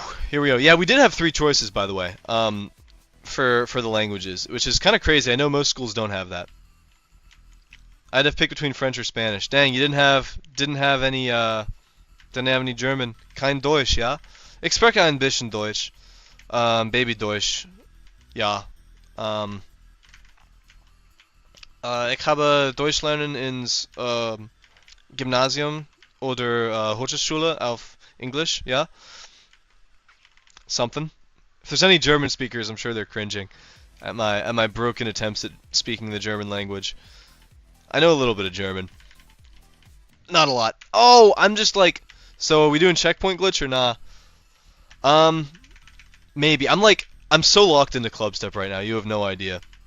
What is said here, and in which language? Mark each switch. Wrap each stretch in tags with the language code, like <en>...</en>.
<en>Here we go. Yeah, we did have 3 choices, by the way, for the languages, which is kind of crazy. I know most schools don't have that. I had to pick between French or Spanish. Dang, you didn't have any German.</en> <de>Kein Deutsch, ja? Ich spreche ein bisschen Deutsch. Baby Deutsch. Ja. Ich habe Deutsch lernen ins Gymnasium oder Hochschule auf English,</de> <en>yeah? Something. If there's any German speakers, I'm sure they're cringing at my broken attempts at speaking the German language. I know a little bit of German. Not a lot. Oh, I'm just like, so are we doing checkpoint glitch or nah? Um, maybe. I'm so locked into Clubstep right now. You have no idea.</en>